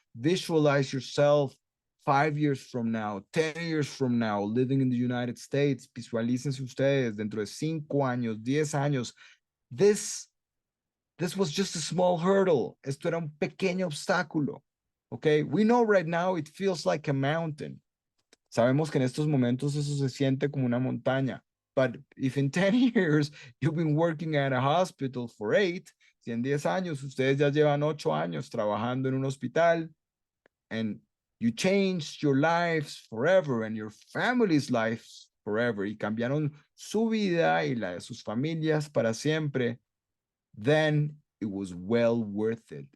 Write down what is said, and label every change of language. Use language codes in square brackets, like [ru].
[en] Visualize yourself 5 years from now, 10 years from now, living in the United States. [es] Visualícense ustedes dentro de 5 años, 10 años. [en] This was just a small hurdle. [es] Esto era un pequeño obstáculo. [en] Okay, we know right now it feels like a mountain. [es] Sabemos que en estos momentos eso se siente como una montaña. [en] But if in 10 years you've been working at a hospital for 8, [es] si en 10 años ustedes ya llevan 8 años trabajando en un hospital, [en] and you changed your lives forever and your family's lives forever, [es] y cambiaron su vida y la de sus familias para siempre, [en] then it was well worth it.